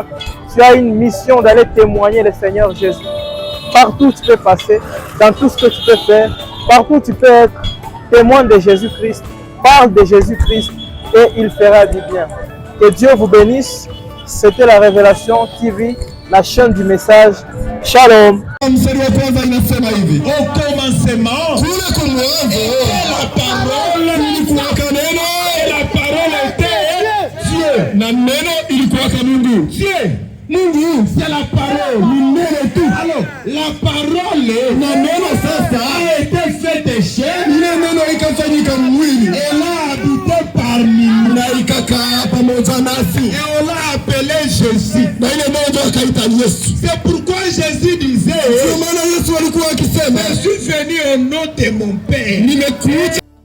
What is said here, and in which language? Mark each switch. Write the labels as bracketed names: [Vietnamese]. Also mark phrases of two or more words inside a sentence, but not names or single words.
[French] Tu as une mission d'aller témoigner le Seigneur Jésus. Partout où tu peux passer, dans tout ce que tu peux faire. Partout tu peux être témoin de Jésus-Christ. Parle de Jésus-Christ et il fera du bien. Que Dieu vous bénisse. C'était la Révélation TV, la chaîne du message. Shalom. [Swahili] Mstari wa kwanza inasema hivi: [French] au commencement [Swahili] kule kwa mwanzo [French] la parole [Swahili] ilikuwa neno, [French] la parole était Dieu, [Swahili] na neno ilikuwa Mungu. [French] Dieu, Mungu, c'est la parole, [Swahili] ni neno tu. [French] Alors la parole [Swahili] na neno sasa [French] a été fait chair, [Swahili] ile neno ikafanyika mwili, [French] elle a habité parmi nous, [Swahili] na ikakaa pamoja nasi, [French] et on l'a appelé Jésus, [Swahili] na ile neno akaita Yesu. [French] C'est pourquoi Jésus disait, je suis venu au nom de mon Père.